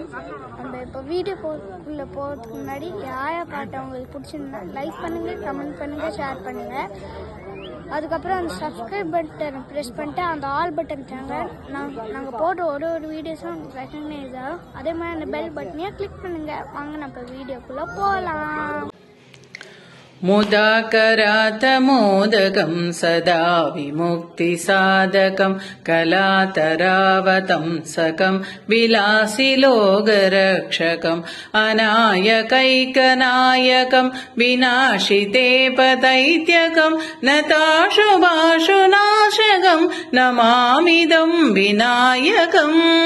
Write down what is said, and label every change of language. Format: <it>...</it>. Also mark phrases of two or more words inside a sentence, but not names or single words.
<ta>நம்ம இப்போ வீடியோ போகிறதுக்கு முன்னாடி யாரை பாட்டு உங்களுக்கு பிடிச்சிருந்தா லைக் பண்ணுங்கள், கமெண்ட் பண்ணுங்கள், ஷேர் பண்ணுங்கள். அதுக்கப்புறம் அந்த</ta> <en>subscribe button</en> <ta>ப்ரெஸ் பண்ணிட்டு அந்த</ta> <en>all button</en> <ta>சேனல் நாங்கள் போடுற ஒரு வீடியோஸும் உங்களுக்கு ரெக்கக்னைஸ் ஆகும். அதே மாதிரி அந்த</ta> <en>bell button</en> <ta>கிளிக் பண்ணுங்கள். வாங்க நம்ம வீடியோக்குள்ளே போகலாம்.</ta> <sa>मुदाकरातमोदकं सदा विमुक्तिसाधकं कलातरावतंसकं विलासिलोकरक्षकम् अनायकैकनायकं विनाशिते पदैत्यकं नताशुभाशुनाशकं नमामिदं विनायकम्</sa>